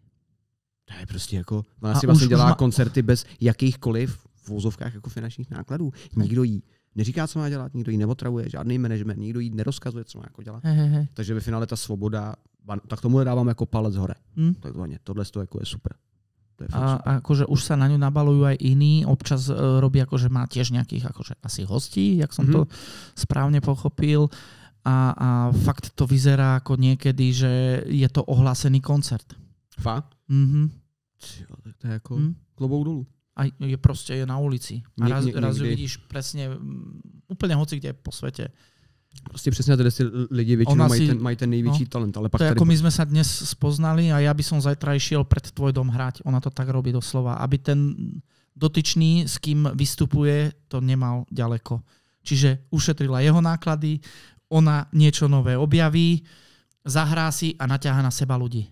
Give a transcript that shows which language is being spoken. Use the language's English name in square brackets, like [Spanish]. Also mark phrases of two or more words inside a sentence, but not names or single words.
[Czech] To je prostě jako, ona si vlastně dělá koncerty bez jakýchkoliv v vozovkách jako finančních nákladů. Nikdo jí neříká, co má dělat, nikdo jí neotravuje, žádný management, nikdo jí nerozkazuje, co má jako dělat. Takže ve finále ta svoboda, tak tomu dávám jako [Slovak] palec hore. [Czech] Takzvaně. Tohle jako je super. To je [Slovak] a akože už sa na ňu nabalujú aj iní, občas robí akože má tiež nejakých akože asi hostí, jak som to správne pochopil. A fakt to vyzerá ako niekedy, že je to ohlásený koncert. [Czech] Fakt? Tak to je jako klobouk dolů. A je prostě na ulici. [Slovak] A raz ju vidíš presne úplne hoci kde po svete. [Czech] Prostě přesně tady lidi většinou mají ten největší talent. Ale pak to [Slovak] je ako my sme sa dnes spoznali a ja by som zajtra išiel pred tvoj dom hrať. Ona to tak robí doslova. Aby ten dotyčný, s kým vystupuje, to nemal ďaleko. Čiže ušetrila jeho náklady, ona niečo nové objaví, zahrá si a naťahá na seba ľudí.